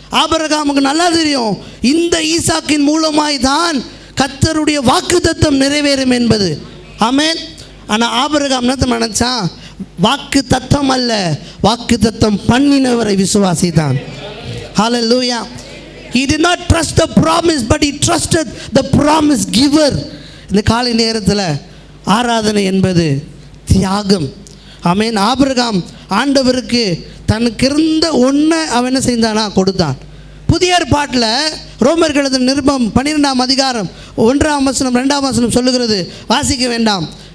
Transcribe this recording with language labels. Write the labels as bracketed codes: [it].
[ta] ஆபிரகாமுக்கு நல்லா தெரியும், இந்த ஈசாக்கின் மூலமாய் தான் கர்த்தருடைய வாக்குத்தத்தம் நிறைவேறும் என்பது. ஆமென். ஆனால் ஆபிரகாம் என்ன நினைச்சான்? வாக்கு தத்தம் அல்ல, வாக்கு தத்தம் பண்ணினவரை விசுவாசித்தான். ஹல்லேலூயா. [en] He did not trust the promise, but he trusted the promise giver. [ta] இந்த காலை நேரத்தில் ஆராதனை என்பது தியாகம். ஆமென். ஆபிரகாம் ஆண்டவருக்கு தனக்கு இருந்த ஒன்றை அவன் என்ன செய்தானா? கொடுத்தான். புதிய ஏற்பாட்டில் ரோமர்கள் எழுதின நிருபம் 12ஆம் அதிகாரம் 1ஆம் வசனம் 2ஆம் வசனம் சொல்லுகிறது, வாசிக்க வேண்டாம்.